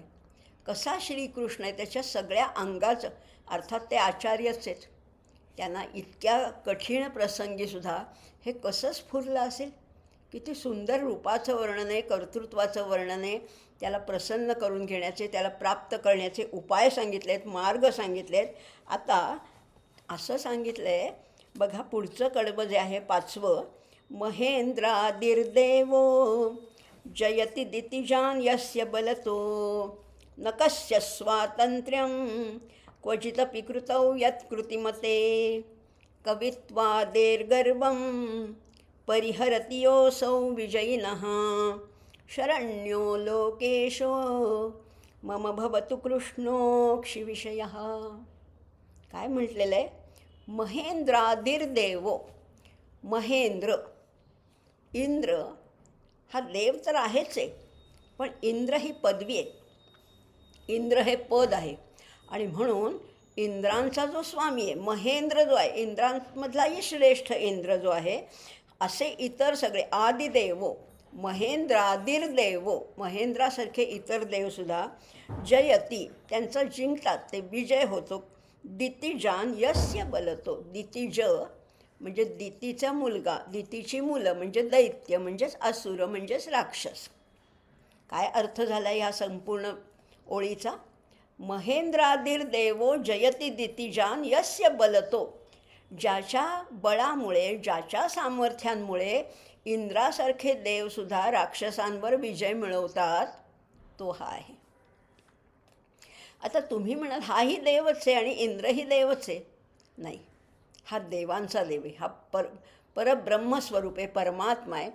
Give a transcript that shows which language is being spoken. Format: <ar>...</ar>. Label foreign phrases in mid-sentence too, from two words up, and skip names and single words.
<mr>कसा श्रीकृष्ण आहे, त्याच्या सगळ्या अंगाचं, अर्थात ते आचार्यच आहेत, त्यांना इतक्या कठीण प्रसंगीसुद्धा हे कसं स्फुरलं असेल. किती सुंदर रूपाचं वर्णन आहे, कर्तृत्वाचं वर्णन आहे. त्याला प्रसन्न करून घेण्याचे, त्याला प्राप्त करण्याचे उपाय सांगितले आहेत, मार्ग सांगितले आहेत. आता असं सांगितलं आहे बघा, पुढचं कडवं जे आहे 5वं,</mr> <sa>महेंद्रादिर्देवो जयति दितिजान यस्य बलतो न कस्य स्वातंत्र्यं क्वचिदपि कृतौ यत्कृतिमते कवित्वादेर्गर्वं परिहरति योऽसौ विजयिनः शरण्यो लोकेशो मम भवतु कृष्णोक्षिविषयः.</sa> <mr>काय म्हटलेलं आहे, महेंद्रादिर्देवो. महेंद्र, इंद्र हा देव तर आहेच आहे, पण इंद्र ही पदवी आहे, इंद्र हे पद आहे. आणि म्हणून इंद्रांचा जो स्वामी आहे, महेंद्र जो आहे, इंद्रांमधलाही श्रेष्ठ इंद्र जो आहे, असे इतर सगळे</mr> <sa>आदिदेवो महेंद्रादिर्देवो</sa> <mr>महेंद्रासारखे इतर देवसुद्धा जयती त्यांचं जिंकतात, ते विजय होतो.</mr> <sa>दितिजान यस्य बलतो</sa> <mr>दितिज म्हणजे दितीचा मुलगा, दितीची मुलं म्हणजे दैत्य म्हणजेच असुर म्हणजेच राक्षस. काय अर्थ झाला ह्या संपूर्ण ओळीचा?</mr> <sa>महेंद्रादिर्देवो जयती दितिजान यस्य बलतो,</sa> <mr>ज्याच्या बळामुळे ज्याच्या सामर्थ्यांमुळे इंद्रासारखे देवसुद्धा राक्षसांवर विजय मिळवतात, तो हा आहे. आता तुम्ही म्हणाल हाही देवच आहे आणि इंद्रही देवच आहे. नाही, हा देवांचा देव आहे, हा परब्रह्मस्वरूप आहे, परमात्मा आहे.</mr>